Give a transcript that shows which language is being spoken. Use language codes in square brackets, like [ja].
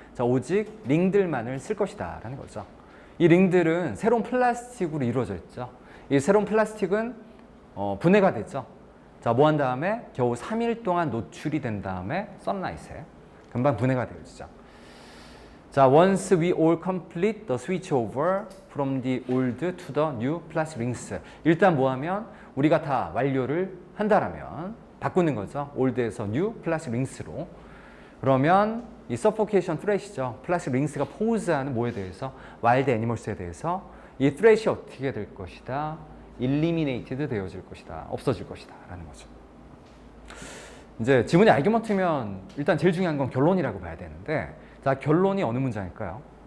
[ko] 자, 오직 링들만을 쓸 것이다 라는 거죠. 이 링들은 새로운 플라스틱으로 이루어져 있죠. 이 새로운 플라스틱은 분해가 되죠. 자, 뭐 한 다음에 겨우 3일 동안 노출이 된 다음에 선라이트에 금방 분해가 되어지죠. [en] 자, once we all complete the switch over from the old to the new plastic rings. [ko] 일단 뭐 하면 우리가 다 완료를 한다라면 바꾸는 거죠. [en] old에서 new plastic rings로. [ko] 그러면 이 suffocation threat이죠. 플라스틱 링스가 포즈하는 뭐에 대해서? 와일드 애니멀스에 대해서 이 threat이 어떻게 될 것이다? eliminated 되어질 것이다. 없어질 것이다. 라는 거죠. 이제 지문이 아르기먼트면 일단 제일 중요한 건 결론이라고 봐야 되는데 자, 결론이 어느 문장일까요?